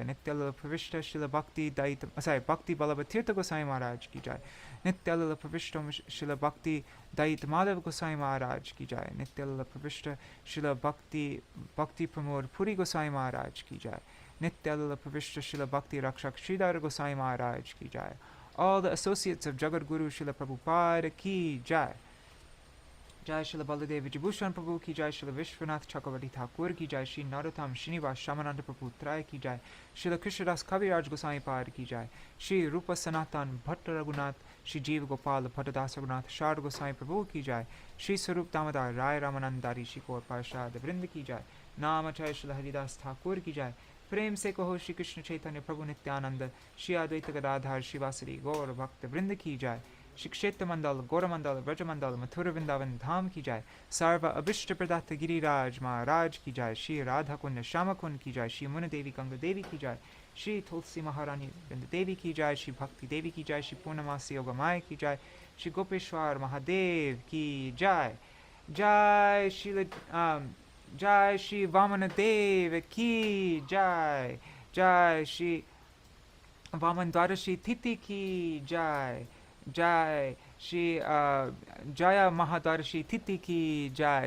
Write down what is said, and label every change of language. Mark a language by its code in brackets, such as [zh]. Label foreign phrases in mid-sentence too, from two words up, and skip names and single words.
[hi] नित्यलाला प्रविष्ट श्रील भक्ति बल्लभ तीर्थ गोसाईं महाराज की जय. नित्यलाला प्रविष्ट श्रील भक्ति दैत माधव गोसाईं महाराज की जय. नित्यलाला प्रविष्ट श्रील भक्ति प्रमोद पुरी गोसाईं महाराज की जय. नित्यलाला प्रविष्ट श्रील भक्ति रक्षक श्रीधर गोसाईं महाराज की जय. [en] All the associates of Jagat Guru Srila Prabhupada [hi] की जय. जय श्रील बलदेव विजिभूषण प्रभु की जय. श्रील विश्वनाथ चक्रवर्ती ठाकुर की जय। श्री नरोत्तम श्रीनिवास शामानंद प्रभु त्रै की जय. श्रील कृष्णदास कविराज गोस्वामी पाद की जय। श्री रूप सनातन भट्ट रघुनाथ श्री जीव गोपाल भट्टदास रघुनाथ शार्द गोस्वामी प्रभु की जय. श्री सरूप दामोदर राय रामानंदरी शिकोर पार्षद वृंदा की जय. नमाचय श्रील हरिदास ठाकुर की जय. प्रेम से कहो श्री कृष्ण चैतन्य प्रभु नित्यानंद श्री अद्वैत गदाधर शिवासरी गौर भक्त वृंद की जाय। श्री क्षेत्र मंडल गौर मंडल ब्रज मंडल मथुर वृंदावन धाम की जाय। सर्व अभिष्ट प्रदत्त गिरिराज महाराज की जाय। श्री राधा कुंड श्याम कुंड की जाय। श्री मुन देवी गंगा देवी की जाय। श्री तुलसी महारानी वृंद देवी की जाय। श्री भक्ति देवी की जाय। श्री पूर्णमासी योगमाय की जाय। श्री गोपेश्वर महादेव की जाय। जय श्री जय श्री वामन-देव की जय. जय श्री वामन द्वादशी तिति की जय. जय श्री जय महाद्वादशी तिति की जय.